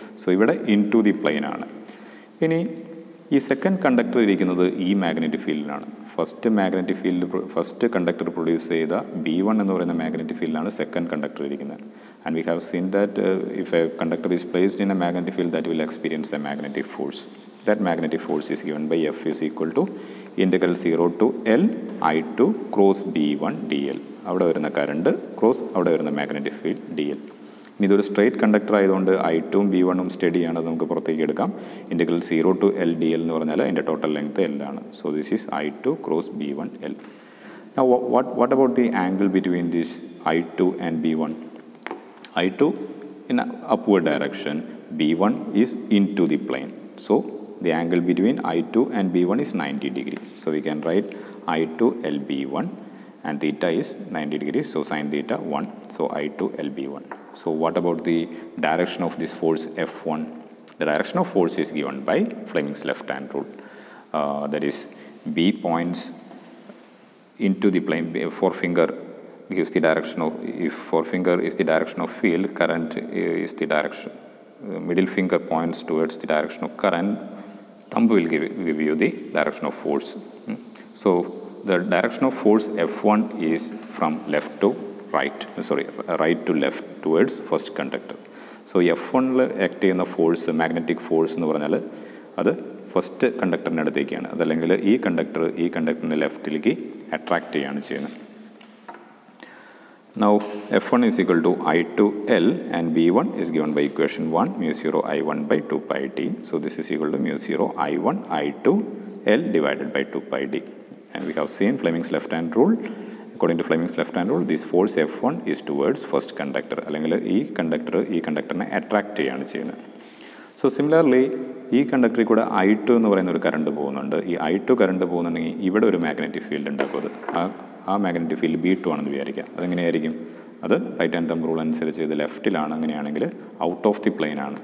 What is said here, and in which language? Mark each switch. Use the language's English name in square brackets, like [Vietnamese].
[Malayalam] So ഇവിടെ in to the plain ആണ്. ഇനി ഈ സെക്കൻഡ് കണ്ടക്ടർ ഇരിക്കുന്നത് ഈ മാഗ്നറ്റിക് ഫീൽഡിലാണ്. ഫസ്റ്റ് കണ്ടക്ടർ പ്രൊഡ്യൂസ് ചെയ്ത B1 എന്ന് പറയുന്ന മാഗ്നറ്റിക് ഫീൽഡിലാണ് സെക്കൻഡ് കണ്ടക്ടർ ഇരിക്കുന്നത്. [English] And we have seen that if a conductor is placed in a magnetic field that will experience a magnetic force. That magnetic force is given by F is equal to integral 0 to L I2 cross B1 dl. [Malayalam] അവിടെ വരുന്ന current cross അവിടെ വരുന്ന magnetic field dl. ഇനി ഇതൊരു straight conductor ആയതുകൊണ്ട് I2 ഉം B1 സ്റ്റഡിയാണ്, നമുക്ക് പുറത്തേക്ക് എടുക്കാം. ഇൻറ്റഗ്രൽ 0 to L dl എന്ന് പറഞ്ഞാൽ അതിൻ്റെ ടോട്ടൽ ലെങ്ത് L ആണ്. [English] So this is I2 cross B1 L. Now what about the angle between this I2 and B1? I2 in upward direction, B1 is into the plane. So the angle between I2 and B1 is 90 degrees. So we can write I2 LB1 and theta is 90 degrees. So sin theta 1. So I2 LB1. So what about the direction of this force F1? The direction of force is given by Fleming's left hand rule. That is B points into the plane. Forefinger gives the direction of, if forefinger is the direction of field, current is the direction. Middle finger points towards the direction of current, thumb will give you the direction of force. So the direction of force F1 is from left to right, right to left towards first conductor. [Malayalam] So F1 act ചെയ്യുന്ന force, magnetic force എന്ന് പറഞ്ഞാൽ അത് first കണ്ടക്ടറിൻ്റെ അടുത്തേക്കാണ്. അതല്ലെങ്കിൽ ഈ കണ്ടക്ടറിൻ്റെ ലെഫ്റ്റിലേക്ക് attract ചെയ്യുകയാണ് ചെയ്യുന്നത്. [English] Now F1 is equal to I2L and B1 is given by equation 1 mu 0 I1 by 2 pi d. So this is equal to mu 0 I1 I2 L divided by 2 pi d. And we have seen Fleming's left hand rule. According to Fleming's left hand rule, this force F1 is towards first conductor. [Malayalam] അല്ലെങ്കിൽ ഈ കണ്ടക്ടറിനെ attract ചെയ്യാണ് ചെയ്യുന്നത്. So similarly ഈ കണ്ടക്ടറിൽ കൂടെ I2 എന്ന് പറയുന്ന ഒരു current പോകുന്നുണ്ട്. ഈ I2 കറണ്ട് പോകുന്നുണ്ടെങ്കിൽ ഇവിടെ ഒരു മാഗ്നറ്റിക് ഫീൽഡ് ഉണ്ടാക്കും. ആ മാഗ്നറ്റിക് ഫീൽഡ് B2 ആണെന്ന് വിചാരിക്കാം. അതെങ്ങനെയായിരിക്കും? അത് റൈറ്റ് ഹാൻഡ് തമ്പ് റൂൾ അനുസരിച്ച് ഇത് ലെഫ്റ്റിലാണ്. അങ്ങനെയാണെങ്കിൽ ഔട്ട് ഓഫ് ദി പ്ലെയിൻ ആണ്.